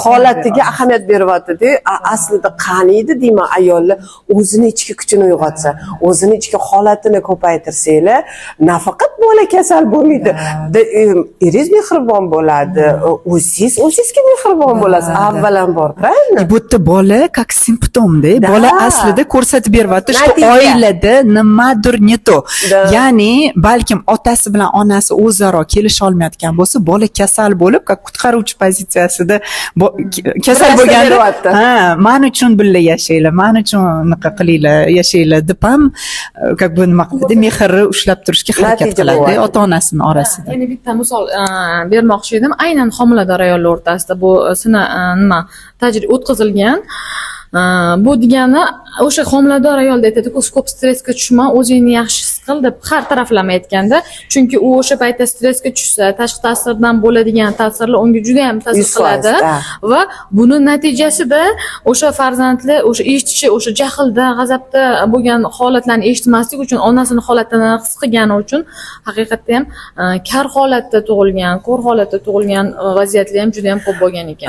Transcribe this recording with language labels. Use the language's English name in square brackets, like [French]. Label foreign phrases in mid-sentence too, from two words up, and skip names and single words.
[Uzbek] Holatiga ahamiyat beryapti-da. Aslida qaniydi deyman, ayollar o'zini ichki kuchini uyg'otsa, o'zini ichki holatini ko'paytirsanglar, nafaqat bola kasal bo'lmaydi, eringiz mehribon bo'ladi, o'zingizga mehribon bo'lasiz avvalambor, правильно? Bu yerda bola как simptomda, bola aslida ko'rsatib beryapti, shu oilada nimadir [Russian] не то. [Uzbek] Ya'ni balkim otasi bilan onasi o'zaro kelisha olmayotgan bo'lsa, bola kasal bo'lib, qutqaruvchi pozitsiyasida kasal bo'lganda, men uchun birga yashaylar, men uchun unaqa qilinglar, yashaylar deb ham [Russian] как бы [Uzbek] nima qiladi, mehrni ushlab turishga harakat qiladi ota-onasining orasida. Yana bitta misol bermoqchi edim. Aynan homilador ayollar o'rtasida bu nima tajriba o'tkazilgan. Bu degani o'sha homilador ayolda aytadi-ku, ko'p stressga tushma, o'zingni yaxshi his qil deb har taraflama aytganda, chunki u o'sha paytda stressga tushsa, tashqi ta'sirdan bo'ladigan ta'sirlar unga juda ham ta'sir qiladi va buni natijasida o'sha farzandlar o'sha eshitishi, o'sha jahlda, g'azabda bo'lgan holatlarni eshitmaslik uchun onasini holatini his qilgani uchun haqiqatda ham kar holatda tug'ilgan, ko'r holatda tug'ilgan vaziyatlar ham juda ham ko'p bo'lgan ekan.